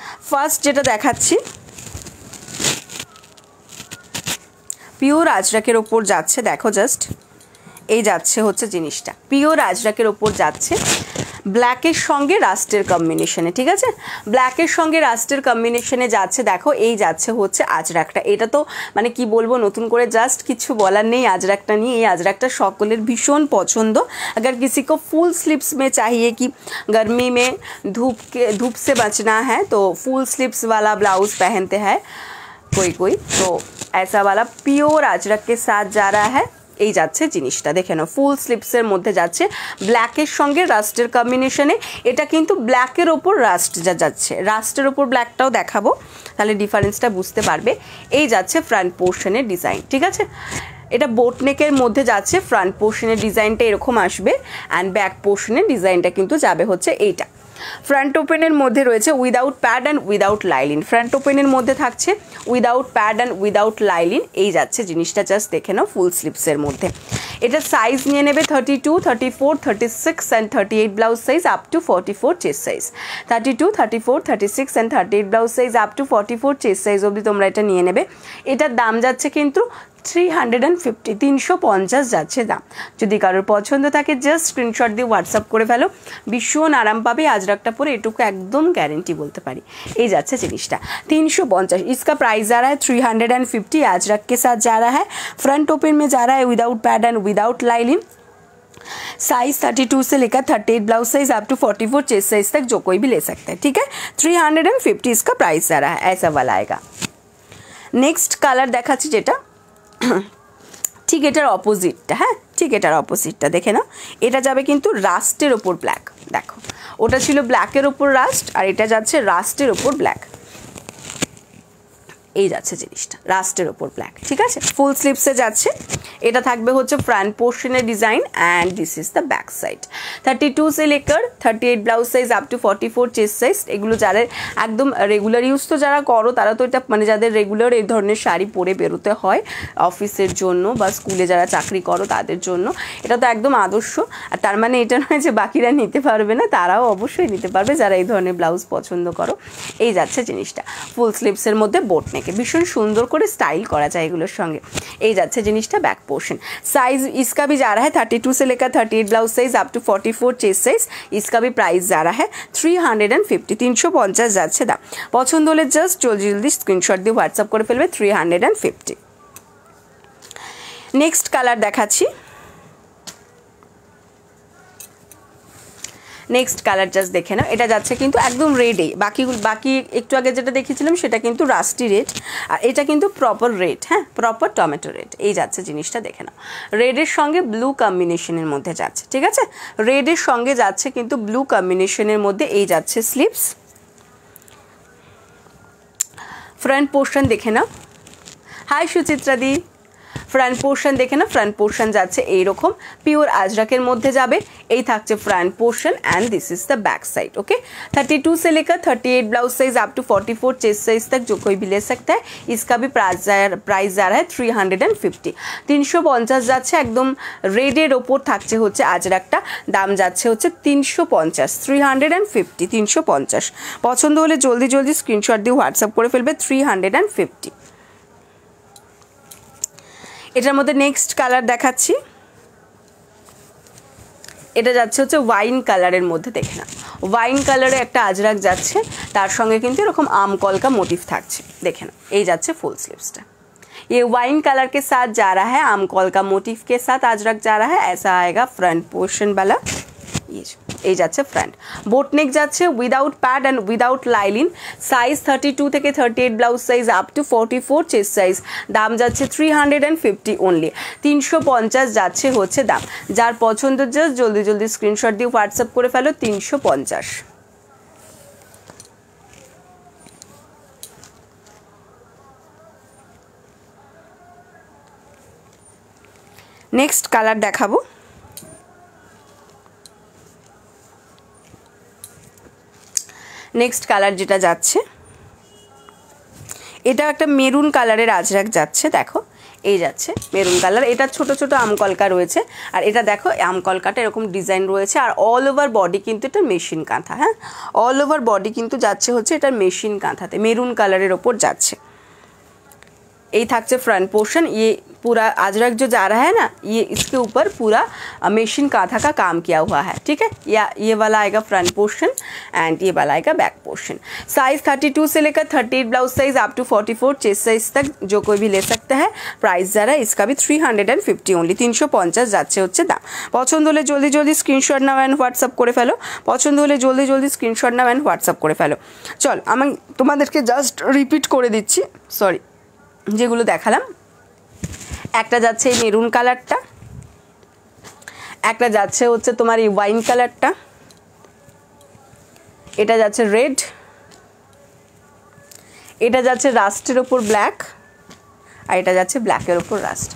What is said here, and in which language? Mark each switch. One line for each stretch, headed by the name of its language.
Bangla: First যেটা দেখাচ্ছি pure আজরাকের ওপর যাচ্ছে, দেখো জাস্ট এই যাচ্ছে হচ্ছে জিনিসটা পিওর আজরাকের ওপর যাচ্ছে, ব্ল্যাকের সঙ্গে রাস্টের কম্বিনেশনে, ঠিক আছে, ব্ল্যাকের সঙ্গে রাস্টের কম্বিনেশনে যাচ্ছে। দেখো এই যাচ্ছে হচ্ছে আজরাকটা। এটা তো মানে কি বলবো, নতুন করে জাস্ট কিছু বলার নেই আজরাকটা নিয়ে। এই আজরাকটা সকলের ভীষণ পছন্দ।
Hindi: अगर किसी को फुल स्लीव्स में चाहिए कि गर्मी में धूप से बचना है तो फुल स्लीव्स वाला ब्लाउज पहनते हैं कोई, तो ऐसा वाला प्योर अजरक के साथ जा रहा है।
Bangla: এই যাচ্ছে জিনিসটা, দেখে নাও ফুল স্লিপসের মধ্যে যাচ্ছে, ব্ল্যাকের সঙ্গে রাস্টের কম্বিনেশনে। এটা কিন্তু ব্ল্যাকের ওপর রাস্ট যাচ্ছে, রাস্টের ওপর ব্ল্যাকটাও দেখাবো, তাহলে ডিফারেন্সটা বুঝতে পারবে। এই যাচ্ছে ফ্রন্ট পোর্শনের ডিজাইন, ঠিক আছে। এটা বোট নেকের মধ্যে যাচ্ছে, ফ্রন্ট পোর্শনের ডিজাইনটা এরকম আসবে, অ্যান্ড ব্যাক পোর্শনের ডিজাইনটা কিন্তু যাবে হচ্ছে এইটা। ফ্রন্ট ওপেনের মধ্যে রয়েছে without pad and without lining, front ওপেনের মধ্যে থাকছে without pad and without lining. এই যাচ্ছে জিনিসটা, জাস্ট দেখে নাও ফুল স্লিপসের মধ্যে। এটা সাইজ নিয়ে নেবে 32, 34, 36 and 38 blouse size up to 44 chest size. 32, 34, 36 and 38 blouse size up to 44 chest size অবধি তোমরা এটা নিয়ে নেবে। এটার দাম যাচ্ছে কিন্তু 350, 350 যাচ্ছে দাম। যদি কারোর পছন্দ থাকে জাস্ট স্ক্রিনশট দিয়ে হোয়াটসঅ্যাপ করে ফেলো, ভীষণ আরাম পাবে। আজরাকটা পরে এটুকু একদম গ্যারেন্টি বলতে পারি। এই যাচ্ছে জিনিসটা 350।
Hindi: इसका प्राइस जा रहा है 350 अजरक के साथ जा रहा है। फ्रंट ओपन में जा रहा है without pad and without lining. Size 32 से लेकर 38 blouse size up to 44 chest size तक जो कोई भी ले सकता है, ठीक है। 350 इसका प्राइस जा रहा है, ऐसा वाला आएगा।
Bangla: नेक्स्ट कलर দেখাচ্ছি যেটা ঠিক এটার অপোজিটটা, হ্যাঁ ঠিক এটার অপোজিটটা দেখে না। এটা যাবে কিন্তু রাস্টের ওপর ব্ল্যাক, দেখো ওটা ছিল ব্ল্যাকের ওপর রাস্ট, আর এটা যাচ্ছে রাস্টের ওপর ব্ল্যাক। এই যাচ্ছে জিনিসটা রাস্টের ওপর ব্ল্যাক, ঠিক আছে। ফুল স্লিভসে যাচ্ছে, এটা থাকবে হচ্ছে front পোর্শনের design,
English: And this is the back side. 32
Hindi: से लेकर
English: 38 blouse size up to 44 chest size.
Bangla: এগুলো যারা একদম রেগুলার ইউজ তো যারা করো তারা তো এটা মানে যাদের রেগুলার এই ধরনের শাড়ি পরে বেরোতে হয় অফিসের জন্য বা স্কুলে যারা চাকরি করো তাদের জন্য এটা তো একদম আদর্শ। আর তার মানে এটা নয় যে বাকিরা নিতে পারবে না, তারাও অবশ্যই নিতে পারবে যারা এই ধরনের ব্লাউজ পছন্দ করো। এই যাচ্ছে জিনিসটা ফুল স্লিভসের মধ্যে বোট নেক, ভীষণ সুন্দর করে স্টাইল করা যায় এগুলোর সঙ্গে। এই যাচ্ছে জিনিসটা ব্যাক পোর্শন।
Hindi: साइज इसका भी जा रहा है 32 से लेकर 38 blouse size up to 44 chest size. इसका भी प्राइस जा रहा है 350, 350
Bangla: যাচ্ছে দাম। পছন্দ হলে জাস্ট জলদি জলদি স্ক্রিনশট দিয়ে হোয়াটসঅ্যাপ করে ফেলবে 350। নেক্সট কালার দেখাচ্ছি, নেক্সট কালার জাস্ট দেখে নাও। এটা যাচ্ছে কিন্তু একদম রেডে, বাকি একটু আগে যেটা দেখিয়েছিলাম সেটা কিন্তু রাস্টি রেড, আর এটা কিন্তু প্রপার রেড, হ্যাঁ প্রপার টমেটো রেড। এই যাচ্ছে জিনিসটা দেখে নাও, রেডের সঙ্গে ব্লু কম্বিনেশনের মধ্যে যাচ্ছে, ঠিক আছে। রেডের সঙ্গে যাচ্ছে কিন্তু ব্লু কম্বিনেশনের মধ্যে। এই যাচ্ছে স্লিভস, ফ্রন্ট পোর্শন দেখে নাও। হাই সুচিত্রা দি, ফ্রন্ট পোর্শন দেখে না, ফ্রন্ট পোর্শন যাচ্ছে এইরকম পিওর আজরাকের মধ্যে যাবে। এই থাকছে
English: Front portion, and this is the back side, okay.
Hindi: 32 से लेकर 38 blouse size up to 44 chest size तक जो कोई भी ले सकता है। इसका भी प्राइस जा रहा है 350, 350
Bangla: যাচ্ছে। একদম রেডের ওপর থাকছে হচ্ছে আজরাকটা, দাম যাচ্ছে হচ্ছে 350, 350, 350। পছন্দ হলে জলদি জলদি স্ক্রিনশট দিয়ে হোয়াটসঅ্যাপ করে ফেলবে 350। এটার মধ্যে নেক্সট কালার দেখাচ্ছি, এটা যাচ্ছে হচ্ছে ওয়াইন কালারের মধ্যে, দেখে না ওয়াইন কালারে একটা আজরাক যাচ্ছে, তার সঙ্গে কিন্তু এরকম আম কলকা মোটিভ থাকছে, দেখে না। এই যাচ্ছে ফুল স্লিভসটা,
Hindi: ये वाइन कलर के साथ जा रहा है, आम कॉल का मोटिव के साथ अजरक जा रहा है। ऐसा आएगा फ्रंट पोर्शन वाला।
Bangla: এই যাচ্ছে ফ্রন্ট বোট নেক যাচ্ছে without pad and without lining. Size 32 থেকে 38 blouse size up to 44 chest size. দাম যাচ্ছে 350 অনলি, 350 যাচ্ছে হচ্ছে দাম। যার পছন্দ জাস্ট জলদি জলদি স্ক্রিনশট দিয়ে হোয়াটসঅ্যাপ করে ফেলো 350। নেক্সট কালার দেখাবো, নেক্সট কালার যেটা যাচ্ছে এটা একটা মেরুন কালারের আজরাক যাচ্ছে, দেখো এই যাচ্ছে মেরুন কালার। এটা ছোট ছোট আমকলকা রয়েছে, আর এটা দেখো আমকলকাটা এরকম ডিজাইন রয়েছে, আর অল ওভার বডি কিন্তু এটা মেশিন কাঁথা। হ্যাঁ, অল ওভার বডি কিন্তু যাচ্ছে হচ্ছে এটা মেশিন কাঁথাতে, মেরুন কালারের ওপর যাচ্ছে। এই থাকছে फ्रंट पोर्शन।
Hindi: ये पूरा अजरक जो जा रहा है ना, ये इसके ऊपर पूरा मशीन कांथा का काम किया हुआ है, ठीक है। या ये वाला आएगा फ्रंट पोर्शन एंड ये वाला आएगा बैक पोर्शन। साइज 32 से लेकर 38 blouse size up to 44 chest size तक जो कोई भी ले सकता है। प्राइस जा रहा है इसका भी 350 ओनली, 350
Bangla: যাচ্ছে হচ্ছে দাম। পছন্দ হলে জলদি জলদি স্ক্রিনশট নাও অ্যান্ড হোয়াটসঅ্যাপ করে ফেলো, পছন্দ হলে জলদি জলদি স্ক্রিনশট নাও অ্যান্ড হোয়াটসঅ্যাপ করে ফেলো। চল আমি তোমাদেরকে জাস্ট রিপিট করে দিচ্ছি, সরি যেগুলো দেখালাম। একটা যাচ্ছে এই মেরুন কালারটা, একটা যাচ্ছে হচ্ছে তোমার এই ওয়াইন কালারটা, এটা যাচ্ছে রেড, এটা যাচ্ছে রাস্টের ওপর ব্ল্যাক, আর এটা যাচ্ছে ব্ল্যাকের ওপর রাস্ট।